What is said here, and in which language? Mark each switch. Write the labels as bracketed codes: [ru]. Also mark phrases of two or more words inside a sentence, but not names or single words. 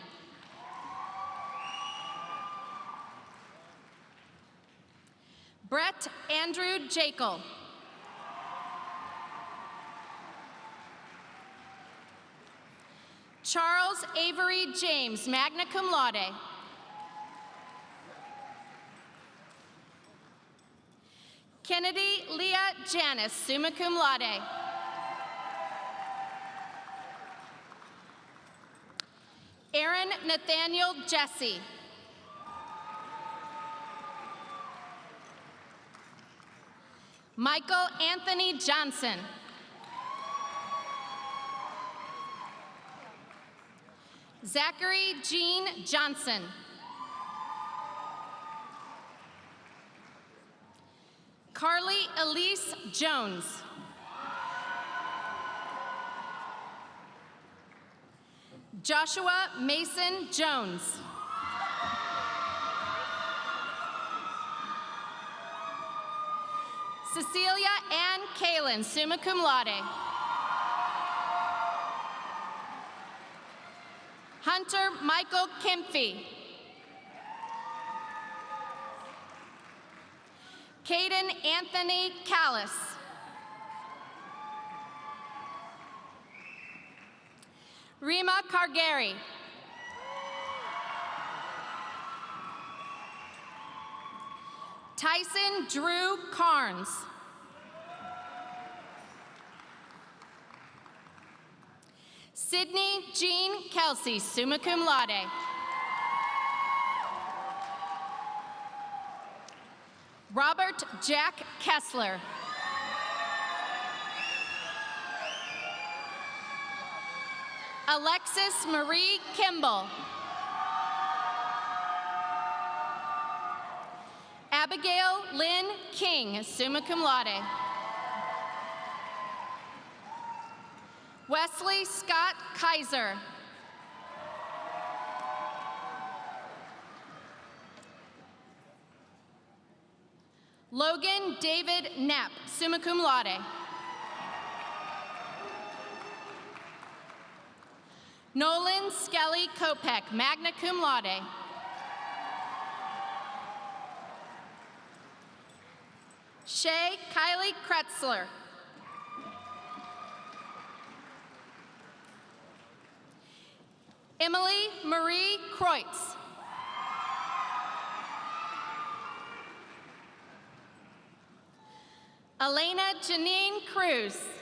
[en] Brett Andrew Jekyll. Charles Avery James, [la] magna cum laude. [en] Kennedy Leah Janice, [la] summa cum laude. [en] Aaron Nathaniel Jesse. Michael Anthony Johnson. Zachary Jean Johnson. Carly Elise Jones. Joshua Mason Jones. Cecilia Ann Kalin, [la] summa cum laude. [en] Hunter Michael Kempfey. Caden Anthony Callis. Rima Cargari. Tyson Drew Carnes. Sydney Jean Kelsey, [la] summa cum laude. [en] Robert Jack Kessler. Alexis Marie Kimball. Abigail Lynn King, [la] summa cum laude. [en] Wesley Scott Kaiser. Logan David Knapp, [la] summa cum laude. [en] Nolan Skelly Kopek, [la] magna cum laude. [en] Shay Kylie Kretzler. Emily Marie Kreutz. Elena Janine Cruz.